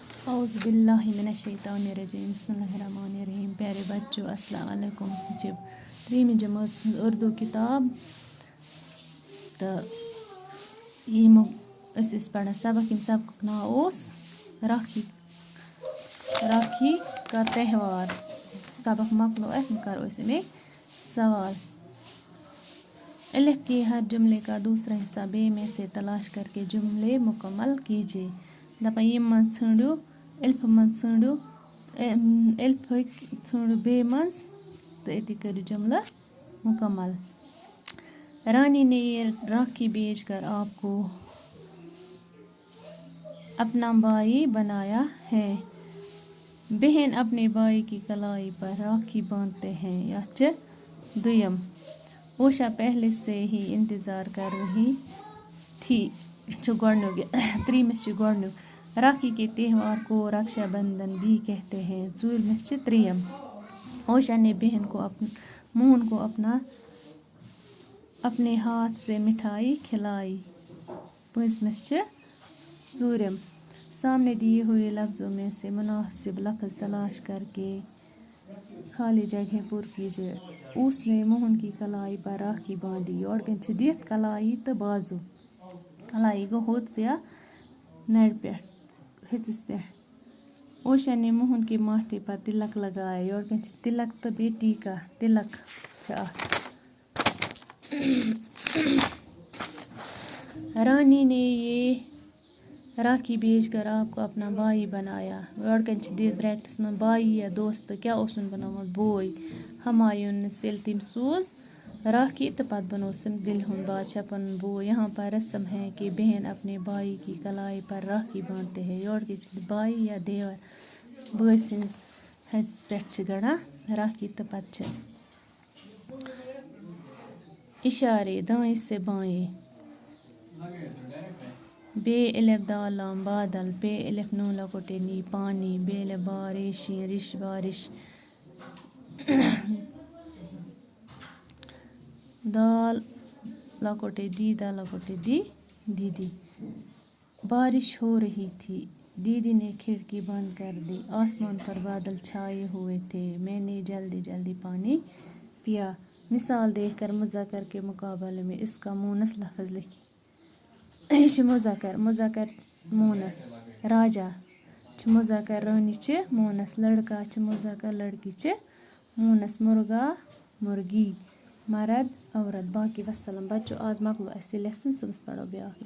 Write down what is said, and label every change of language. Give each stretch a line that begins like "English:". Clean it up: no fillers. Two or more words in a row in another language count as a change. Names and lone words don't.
Arabic: اعوذ باللہ من الشیطان الرجیم بسم اللہ الرحمن الرحیم.
Urdu: پیارے بچوں
Arabic: السلام علیکم.
Kashmiri: ترٛیٚیِمہِ جمٲژ ہٕنٛز اُردو کِتاب تہٕ یِمو أسۍ ٲسۍ پَران سبق. ییٚمہِ سبقُک ناو اوس
Urdu: راکھی کا تہوار.
Kashmiri: سبق مۄکلو اَسہِ وۄنۍ کَرو أسۍ اَمِکۍ سوال.
Urdu: الف کے ہر جملے کا دوسرا حصہ بے میں سے تلاش کر کے جملے مکمل کیجیے.
Kashmiri: دَپان ییٚمہِ منٛز ژھٲنٛڈِو الفہٕ منٛز ژھٲنٛڈِو الفٕکۍ ژھٲنٛڈِو بیٚیہِ منٛز تہٕ أتی کٔرِو جملہٕ مکمل.
Urdu: رانی نے یہ راکھی بیچ کر آپ کو اپنا بھائی بنایا ہے. بہن اپنے بھائی کی کلائی پر راکھی باندھتے ہیں.
Kashmiri: یَتھ چھِ دوٚیِم.
Urdu: اوشا پہلے سے ہی انتظار کر رہی تھی
Kashmiri: چھُ گۄڈنیُک. ترٛیٚیِمِس چھِ گۄڈنیُک.
Urdu: راکھی کے تہوار کو رکشا بندھن بھی کہتے ہیں.
Kashmiri: ژوٗرمِس چھِ ترٛیٚیِم.
Urdu: اوشا نے بہن کو موہن کو اپنے ہاتھ سے مٹھائی کھلائی.
Kashmiri: پٲنٛژمِس چھِ ژوٗرِم.
Urdu: سامنے دیے ہوئے لفظوں میں سے مناسب لفظ تلاش کر کے خالی جگہیں پر کیجیے. اس نے موہن کی کلائی پر راکھی باندھی.
Kashmiri: یورٕ کَنۍ چھِ دِتھ کلائی تہٕ بازو. کلائی گوٚو ہوٚژ یا نرِ پٮ۪ٹھ ہیٚژِس پٮ۪ٹھ.
Urdu: اوشا نے موہن کے ماتھے پر تلک لگایا.
Kashmiri: یورٕ کَنۍ چھِ تلک تہٕ بیٚیہِ ٹیٖکا. تلک چھِ اَتھ.
Urdu: رانی نے یہ راکھی بیچ کر آپ کو اپنا بھائی بنایا.
Kashmiri: یورٕ کَنۍ چھِ دِتھ برٛیکٹَس منٛز بایی یا دوستہٕ کیٛاہ اوسُن بنومُت بوے. ہمایونَس ییٚلہِ تٔمۍ سوٗز راکھی تہٕ پتہٕ بنوو سُہ دِلہِ ہُنٛد بادشاہ پنُن بوے.
Urdu: یہاں پر رسم ہے کہ بہن اپنے بھائی کی کلائی پر راکھی باندھتے ہیں.
Kashmiri: یورٕ کَنۍ چھِ بایی یا دیور بٲے سٕنٛدِس ہَژِس پٮ۪ٹھ چھِ گَنٛڈان راکھی تہٕ پتہٕ چھِ
Urdu: اشارے دائیں سے بائیں. بے الف دال لام بادل. پے الف نون لکوٹے نی پانی. بے الف با ریشیں رش بارش. دال لکوٹے دی دال لکوٹے دی دیدی. بارش ہو رہی تھی. دیدی نے کھڑکی بند کر دی. آسمان پر بادل چھائے ہوئے تھے. میں نے جلدی جلدی پانی پیا. مثال دیکھ کر مذکر کے مقابلے میں اس کا مونس لفظ لکھیں.
Kashmiri: یہ چھِ مذکر مونس. راجا چھِ مذکر رانی چھِ مونس. لڑکا چھِ مذکر لڑکی چھِ مونس.
Urdu: مرغا مرغی. مرد عورت.
Kashmiri: باقی وسلام. بچو آز مۄکلو اَسہِ یہِ لیسن. صُبحس پرو بیٛاکھ لیسن.